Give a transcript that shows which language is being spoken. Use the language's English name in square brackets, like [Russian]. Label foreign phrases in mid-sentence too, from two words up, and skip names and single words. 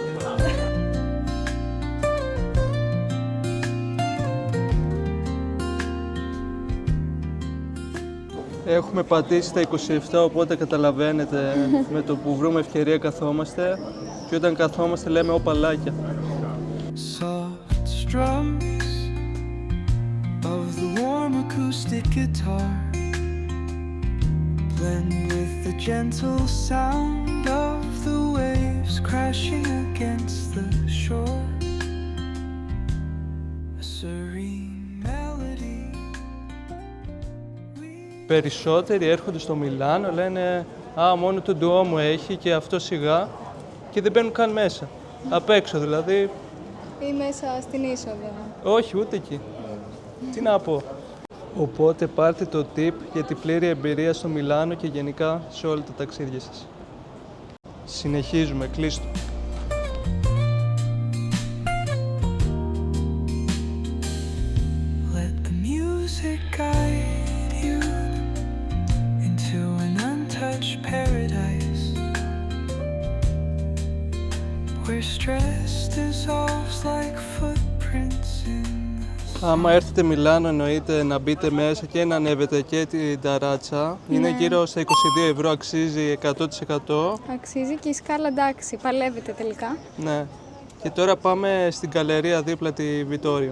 [Greek] Έχουμε πατήσει τα 27, οπότε καταλαβαίνετε με το που βρούμε ευκαιρία καθόμαστε και όταν καθόμαστε λέμε οπαλάκια. [English] Soft strums of the warm acoustic guitar blend with the gentle sound of the waves crashing against the shore. A serene melody. [Greek] Περισσότεροι έρχονται στο Μιλάνο, λένε «Α, μόνο το Ντουόμο έχει και αυτό σιγά» και δεν μπαίνουν καν μέσα. Απ' έξω δηλαδή. Ή μέσα στην είσοδο. Όχι, ούτε εκεί. Τι να πω. Οπότε πάρτε το tip για την πλήρη εμπειρία στο Μιλάνο και γενικά σε όλα τα ταξίδια σας. Συνεχίζουμε, κλείστο. [English] Let the music guide you into an untouched paradise where stress dissolves like footprints in the [Greek] Άμα έρθετε Μιλάνο εννοείται να μπείτε μέσα και να ανέβετε και την ταράτσα. Είναι γύρω στα 22 ευρώ, αξίζει 100%. Αξίζει και η σκάλα, εντάξει, παλεύετε τελικά. Ναι. Και τώρα πάμε στην καλερία δίπλα τη Βιτόριο.